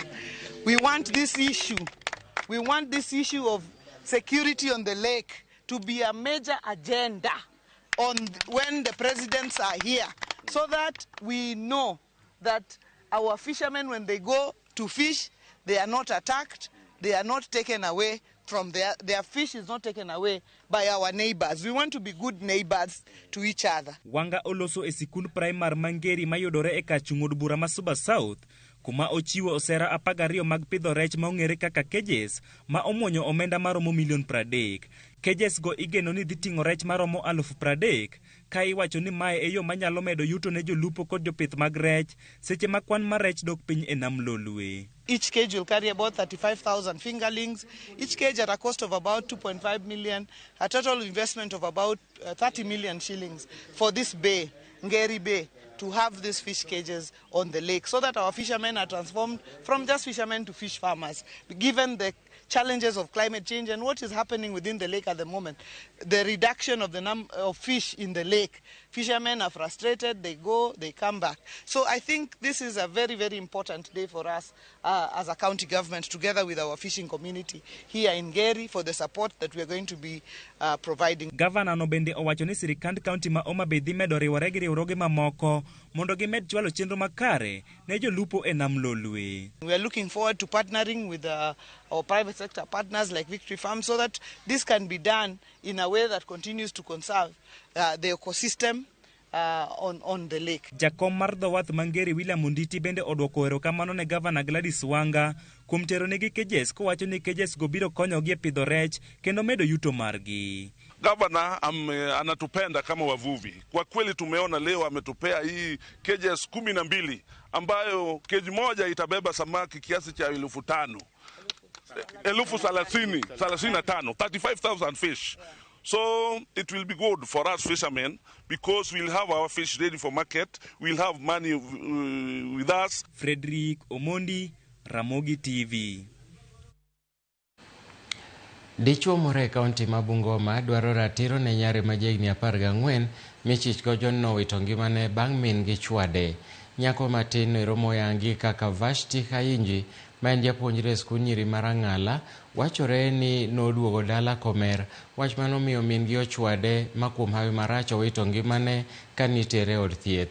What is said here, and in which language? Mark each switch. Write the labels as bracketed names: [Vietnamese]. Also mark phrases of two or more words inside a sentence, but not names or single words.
[English] We want this issue of security on the lake to be a major agenda when the presidents are here, so that we know that our fishermen, when they go to fish, they are not attacked, they are not taken away from their fish is not taken away by our neighbors. We want to be good neighbors to each other. [Luo (Kenya and Tanzania)] Wanga oloso e sikund primar Mangeri mayudore e kar chung' od bura ma Suba South kuma ochiwo osera 12 mag pidho rech maong'ere kaka cages ma omuonyo omenda maromo $30,000,000. Cages go igeno ni dhi ting'o rech maromo 30,000 ka iwacho ni mae e yo manyalo medo yuto ne jolupo kod jopith mag rech seche ma kwan mar rech dok piny e nam Lolwe. [English] Each cage will carry about 35,000 fingerlings, each cage at a cost of about 2.5 million, a total investment of about 30 million shillings for this bay, Ngeri Bay, to have these fish cages on the lake so that our fishermen are transformed from just fishermen to fish farmers, given the challenges of climate change and what is happening within the lake at the moment. The reduction of the number of fish in the lake. Fishermen are frustrated, they go, they come back. So I think this is a very, very important day for us as a county government, together with our fishing community here in Ngeri, for the support that we are going to be providing. [Luo (Kenya and Tanzania)] Governor no bende owacho ni sirikand county ma Homa Bay dhi medo riwore gi riwruoge mamoko mondo gimed chwalo chenro makare ne jolupo e nam Lolwe. [English] We are looking forward to partnering with our private sector partners like Victory Farm so that this can be done in a way that continues to conserve the ecosystem on the lake. [Luo (Kenya and Tanzania)] Jakom mar dhowath Ngeri William Munditi bende odwoko erokamano ne Governor Gladys Wanga kuom tero negi cages kowacho ni cages go biro konyogi e pidho rech kendo medo yuto margi. [Swahili] Gavana anatupenda kama wavuvi. Kwa kweli tumeona leo ametupea hii cages 12 ambayo cage moja itabeba samaki kiasi cha 5,000. [English] 35,000 fish. So it will be good for us fishermen because we'll have our fish ready for market. We'll have money with us. Frederick Omondi, Ramogi TV. [Luo (Kenya and Tanzania)] Dichuo moro e kaunti ma Bungoma dwaro ratiro ne nyare ma jahigni 14 michich go jonno wito ngimane bang' min gi chwade. Nyako matin no romo yangi kaka Vashti Khainji ma en japuonjre e skul nyiri mar Ang'ala wachore ni noduogo dala komer, wach manomiyo min gi ochwade ma kuom hawi marach owito ngimane ka nitere od thieth.